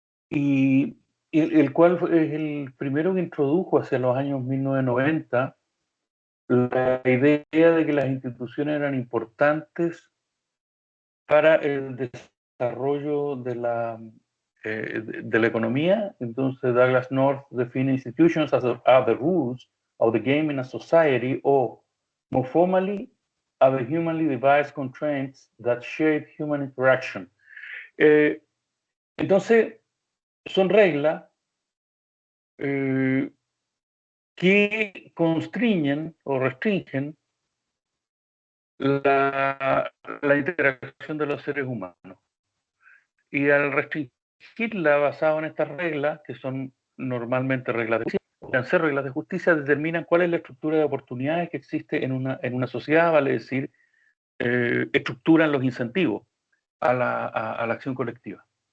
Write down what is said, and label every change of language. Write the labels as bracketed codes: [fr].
[es] y el cual es el primero que introdujo hacia los años 1990 la idea de que las instituciones eran importantes para el desarrollo de la economía. Entonces [en] Douglas North define institutions as are the rules of the game in a society, or more formally, are the humanly devised constraints that shape human interaction. [es] Entonces son reglas que constriñen o restringen la interacción de los seres humanos. Y al restringirla basado en estas reglas, que son normalmente reglas de justicia, pueden ser reglas de justicia, determinan cuál es la estructura de oportunidades que existe en una sociedad, vale decir, estructuran los incentivos a la acción colectiva.